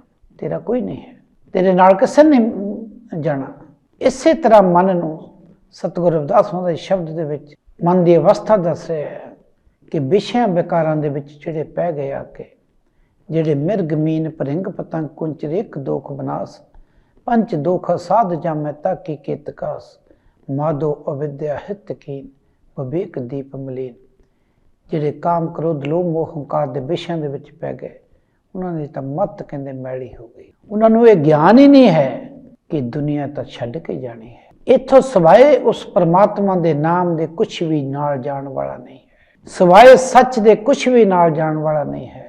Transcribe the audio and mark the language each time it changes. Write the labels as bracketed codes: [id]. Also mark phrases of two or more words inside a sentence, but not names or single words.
[pa] ਤੇਰਾ ਕੋਈ ਨਹੀਂ ਹੈ, ਤੇਰੇ ਨਾਲ ਕਿਸੇ ਨੇ ਜਾਣਾ। ਇਸੇ ਤਰ੍ਹਾਂ ਮਨ ਨੂੰ ਸਤਿਗੁਰੂ ਰਵਿਦਾਸ ਮਹਾਰਾਜ ਦੇ ਸ਼ਬਦ ਦੇ ਵਿੱਚ ਮਨ ਦੀ ਅਵਸਥਾ ਦੱਸ ਰਿਹਾ ਹੈ ਕਿ ਵਿਸ਼ਿਆਂ ਵਿਕਾਰਾਂ ਦੇ ਵਿੱਚ ਜਿਹੜੇ ਪੈ ਗਏ ਆ ਕੇ, ਜਿਹੜੇ ਮਿਰਗ ਮੀਨ ਭਰਿੰਗ ਪਤੰਗ ਕੁੰਚਰ ਇੱਕ ਦੋਖ ਬਨਾਸ, ਪੰਚ ਦੋਖ ਸਾਧ ਜਾਮੈ ਤਾਕਿ ਕੇਤ ਕਾਸ, ਮਾਧੋ ਅਵਿਦਿਆ ਹਿਤ ਕੀਨ ਵਿਵੇਕ ਦੀਪ ਮਲੀਨ। ਜਿਹੜੇ ਕਾਮ ਕ੍ਰੋਧ ਲੋਭ ਮੋਹ ਹੰਕਾਰ ਦੇ ਵਿਸ਼ਿਆਂ ਦੇ ਵਿੱਚ ਪੈ ਗਏ, ਉਹਨਾਂ ਦੀ ਤਾਂ ਮੱਤ ਕਹਿੰਦੇ ਮੈਲੀ ਹੋ ਗਈ। ਉਹਨਾਂ ਨੂੰ ਇਹ ਗਿਆਨ ਹੀ ਨਹੀਂ ਹੈ ਕਿ ਦੁਨੀਆ ਤਾਂ ਛੱਡ ਕੇ ਜਾਣੀ ਹੈ। ਇੱਥੋਂ ਸਿਵਾਏ ਉਸ ਪਰਮਾਤਮਾ ਦੇ ਨਾਮ ਦੇ ਕੁਛ ਵੀ ਨਾਲ ਜਾਣ ਵਾਲਾ ਨਹੀਂ ਹੈ, ਸਿਵਾਏ ਸੱਚ ਦੇ ਕੁਛ ਵੀ ਨਾਲ ਜਾਣ ਵਾਲਾ ਨਹੀਂ ਹੈ।